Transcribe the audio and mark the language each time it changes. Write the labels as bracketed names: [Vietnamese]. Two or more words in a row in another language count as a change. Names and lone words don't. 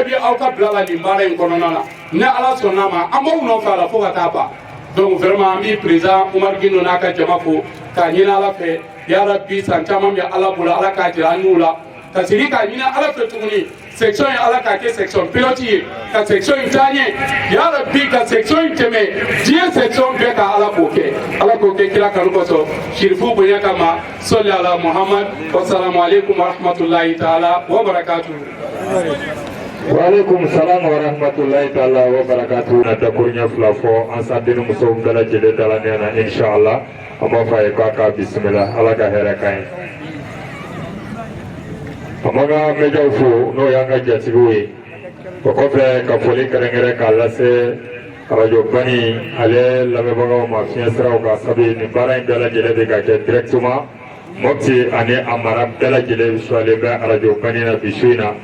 [Bambara] bɛ aw ka bila la nin baara in kɔnɔna na ni ala sɔnn'a ma an b'aw nɔfɛ a la fo ka taa ban [French] donc vraiment [Bambara] an bɛ président Umar Gindo n'a ka jama fo k'a ɲini ala fɛ yarabi san caman bɛ ala bolo ala k'a jira an n'u la ka segin k'a ɲini ala fɛ tuguni section ye ala k'a kɛ [French] section pilote [Bambara] ye ka section in taa ɲɛ yarabi ka section in tɛmɛ diɲɛ section bɛɛ ka ala k'o kɛ kira kanu kosɔn shirifu bonya kama sɔli ala muhammad [Arabic] والسلام عليكم ورحمة الله تعالى وبركاته. وعليكم السلام ورحمة الله تعالى وبركاته. [Bambara] Nata kurnya fila fɔ an sadini musow bɛɛ lajɛlen dalanen na inshallah an b'a fɔ a ye k'a ka bisimila ala ka hɛrɛ k'an ye. An b'an ka mɛdiaw fo n'o y'an ka jatigiw ye o kɔfɛ ka foli kɛrɛnkɛrɛn k'a lase radio Bani ale lamɛnbagaw ma fiɲɛ siraw kan sabu nin baara in bɛɛ lajɛlen bɛ ka kɛ directement Mopti ani a mara bɛɛ lajɛlen sualen bɛ radio Bani na bi su in na.